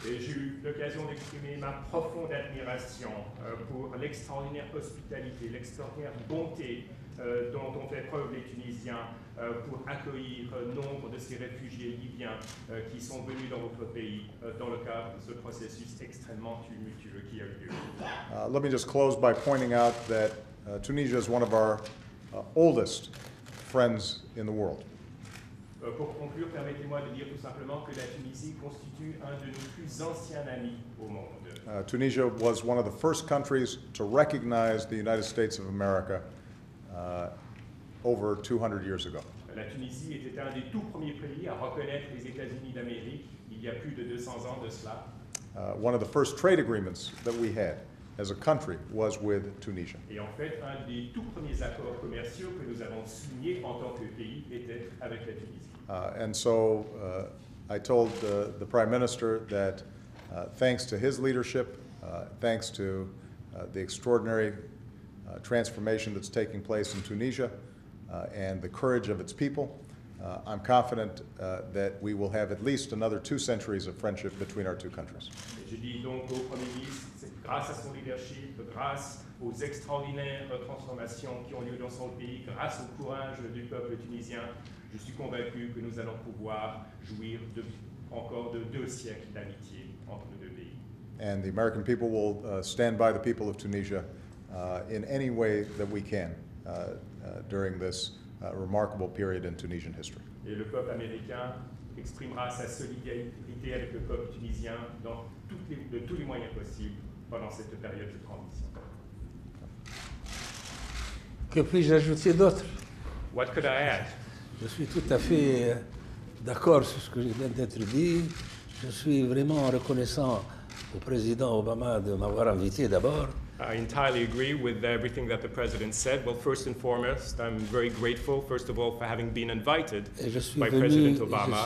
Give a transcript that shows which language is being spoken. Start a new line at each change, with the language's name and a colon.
French: Et j'ai eu l'occasion d'exprimer ma profonde admiration pour l'extraordinaire hospitalité, l'extraordinaire bonté dont ont fait preuve les Tunisiens pour accueillir nombre de ces réfugiés libyens qui sont venus dans votre pays dans le cadre de ce processus extrêmement tumultueux qui a eu lieu.
English: Let me just close by pointing out that Tunisia is one of our oldest friends in the world.
French: Pour conclure, permettez-moi de dire tout simplement que la Tunisie constitue un de nos plus anciens amis au monde.
English: Tunisia was one of the first countries to recognize the United States of America over 200 years ago.
French: La Tunisie était un des tout premiers pays à reconnaître les États-Unis d'Amérique il y a plus de 200 ans de cela.
English: One of the first trade agreements that we had as a country was with Tunisia.
French: Et en fait, un des tout premiers accords commerciaux que nous avons signés en tant que pays était avec la Tunisie.
English: And so I told the Prime Minister that thanks to his leadership, thanks to the extraordinary transformation that's taking place in Tunisia and the courage of its people, I'm confident that we will have at least another 2 centuries of friendship between our two countries.
French: Je dis donc au Premier ministre, c'est grâce à son leadership, grâce aux extraordinaires transformations qui ont lieu dans son pays, grâce au courage du peuple tunisien, je suis convaincu que nous allons pouvoir jouir encore de 2 siècles d'amitié entre nos 2 pays.
English: And the American people will stand by the people of Tunisia in any way that we can during this remarkable period in Tunisian history.
French: Et le peuple américain exprimera sa solidarité avec le peuple tunisien de tous les moyens possibles pendant cette période de transition. Que puis-je ajouter d'autre?
English: What could I add?
French: Je suis tout à fait d'accord sur ce que vient d'être dit. Je suis vraiment reconnaissant au président Obama de m'avoir invité d'abord.
English: I entirely agree with everything that the President said. Well, first and foremost, I'm very grateful, first of all, for having been invited by President Obama.